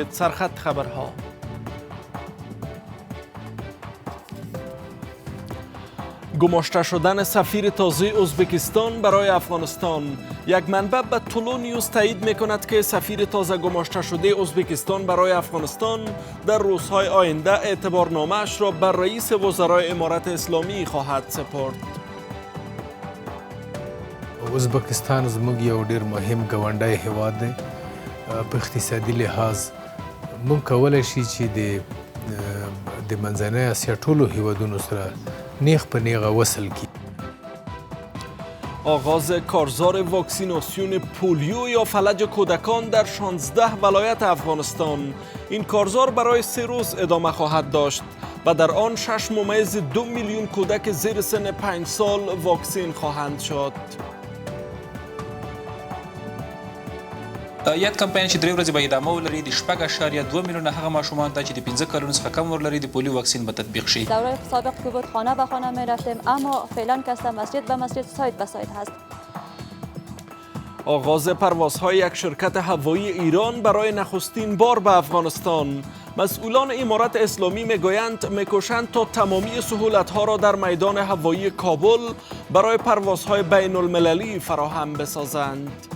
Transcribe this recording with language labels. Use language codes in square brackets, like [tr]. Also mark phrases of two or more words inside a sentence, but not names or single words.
[fa] سرخط خبرها: گماشته شدن سفیر تازه ازبکستان برای افغانستان. یک منبع به طلوع نیوز تایید می کند که سفیر تازه گماشته شده ازبکستان برای افغانستان در روزهای آینده اعتبارنامه اش را بر رئیس وزرای امارت اسلامی خواهد سپرد. [ps] ازبکستان زموږ یو ډیر مهم ګاونډی هیواد دی. په اقتصادي لحاظ موږ کولی شي چې د منځنۍ اسیا ټولو هیوادونو سره نیغ په نیغه وصل کړي. [fa] آغاز کارزار واکسیناسیون پولیو یا فلج کودکان در 16 ولایت افغانستان. این کارزار برای 3 روز ادامه خواهد داشت و در آن 6.2 میلیون کودک زیر سن 5 سال واکسین خواهند شد. [ps] یاد کمپاین چې 3 ورځې به ادامه ولري د 4.2 میلیونه هغه ماشومان ته چې د 15 کلونو څخه کم عمر لري د پولیو واکسین به تطبیق شي. [fa] دوره سابق که بود خانه به خانه می رفتیم، اما فعلا که مسجد به مسجد، سایت به سایت هست. آغاز پروازهای یک شرکت هوایی ایران برای نخستین بار به افغانستان. مسئولان امارت اسلامی میگویند میکوشند تا تمامی سهولت‌ها را در میدان هوایی کابل برای پروازهای بین المللی فراهم بسازند.